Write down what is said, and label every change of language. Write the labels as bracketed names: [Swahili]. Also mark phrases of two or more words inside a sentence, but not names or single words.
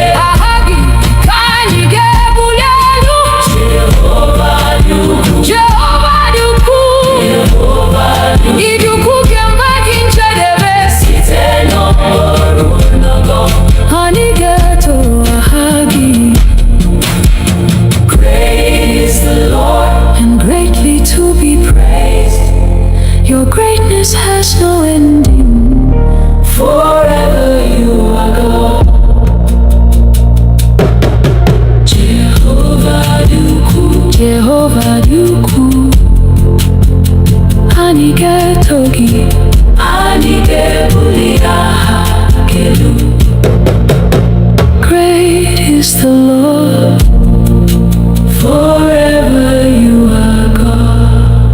[Igbo] Aha gị ka anyị ga-ebuli elu. Jehova dị ukwuu, Jehova dị ukwuu, Jehova dị ukwuu, ịdị ukwuu kemgbe gị njedebe, site n'ọgbọ ruo n'ọgbọ. Anyị ga-eto aha gị. [English] Great is the Lord, and greatly to be praised. Your greatness has no ending. Forever you are God. [Igbo] Jehovah dị ukwuu, Jehovah dị ukwuu, anyị ga-eto gị, anyị ga-ebuli aha gị elu. [English] Great is the Lord, forever you are God.